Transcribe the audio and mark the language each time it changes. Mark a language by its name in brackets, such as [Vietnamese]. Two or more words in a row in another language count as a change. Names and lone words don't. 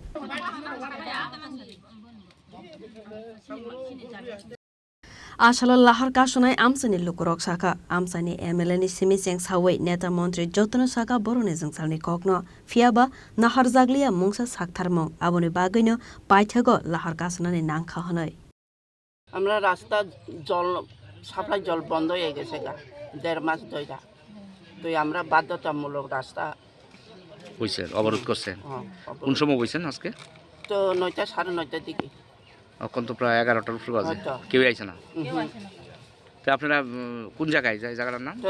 [Kok Borok] Asalo lahar kasunai amsani lukurok saka amsani MLA ni simiseng sawai neta mantri jotno saka borone jungsalni kokno fiaba nahar jaglia mungsa saktharmong aboni bagaino paithago lahar kasunani nangkha hanai [Bangla] আমরা রাস্তা জল সাপ্লাই জল বন্ধ হয়ে গেছে গা 1.5 মাস ধরে তো আমরা বাধ্যতামূলক রাস্তা কইছেন অবরোধ করছেন কোন সময় কইছেন আজকে তো 9টা 9:30 দিকে এখন তো প্রায় 11টার উপরে বাজে কেউ আইছে না তো আপনারা কোন জায়গায় যায় জায়গাটার নাম